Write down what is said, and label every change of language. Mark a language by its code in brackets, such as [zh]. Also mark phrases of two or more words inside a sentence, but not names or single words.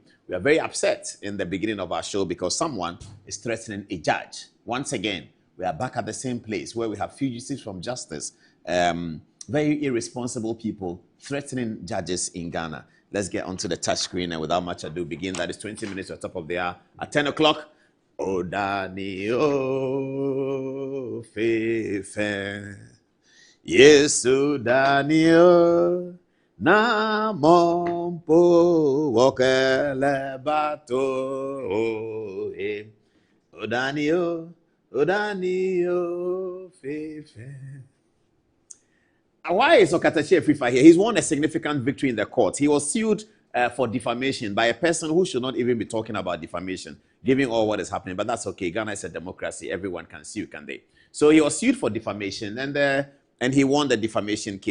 [en] We are very upset in the beginning of our show because someone is threatening a judge. Once again, we are back at the same place where we have fugitives from justice, very irresponsible people threatening judges in Ghana. Let's get onto the touch screen and without much ado begin. That is 20 minutes at the top of the hour. At 10 o'clock, Odani o fefe, Yesu Daniel, na mompo wokele bato, Odani o fefe. Why is Okatachi Afrifa here? He's won a significant victory in the court. He was sued for defamation by a person who should not even be talking about defamation, giving all what is happening. But that's okay. Ghana is a democracy. Everyone can sue, can they? So he was sued for defamation, and he won the defamation case.